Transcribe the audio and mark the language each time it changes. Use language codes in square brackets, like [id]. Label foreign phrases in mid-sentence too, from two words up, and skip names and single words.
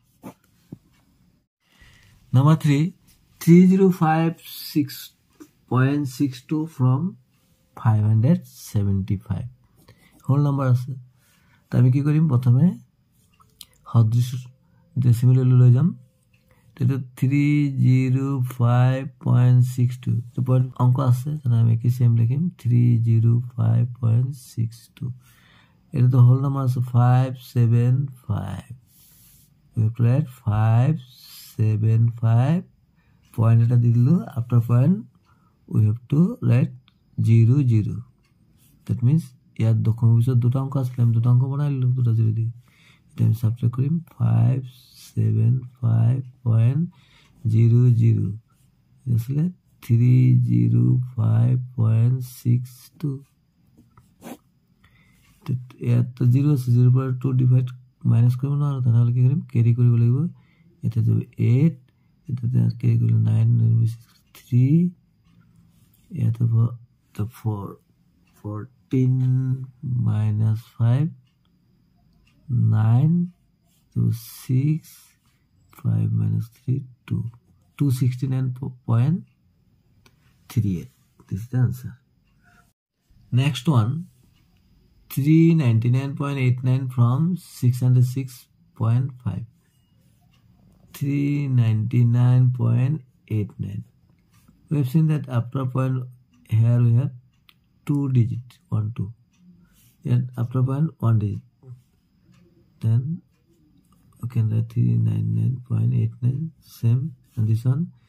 [en] Number 3, 305.62 from 575. whole number আছে। [as] তো আমি কি কৰিম প্ৰথমে সদৃশ ডেসিমেল লৈ যাম। তো 305.62 তো পয়েন্ট অঙ্ক আছে, তাহলে আমি কি সেম লিখিম 305.62। এটা তো [en] whole number [as] আছে 575 [en] we have to write 575 [as] পয়েন্ট এটা দি দিলো [en] after point we have to write 00 that means [as] ইয়াত দশমিক পিছত দুটা অংক আছে, আমি দুটা অংক বনাই ললো দুটা 0 দি। এটা আমি সাবট্রাক্ট কৰিম 575.00 আসলে 305.62 ইয়াত 0 আছে 0 পৰা 2 [en] divide minus [as] কৰিব নোৱাৰো তাহলে কি কৰিম কেৰি কৰিব লাগিব এটা যাব 8 এটা কেৰি কৰিলে 9 3 ইয়াত হ'ব [en] 14 minus 5 9 to 6 5 minus 3 2 269.38 this is the answer. Next one 399.89 from 606.5 399.89 we have seen that after point here we have 2 digit 1 2 yet after point 1 digit then we can write 399.89 same and this one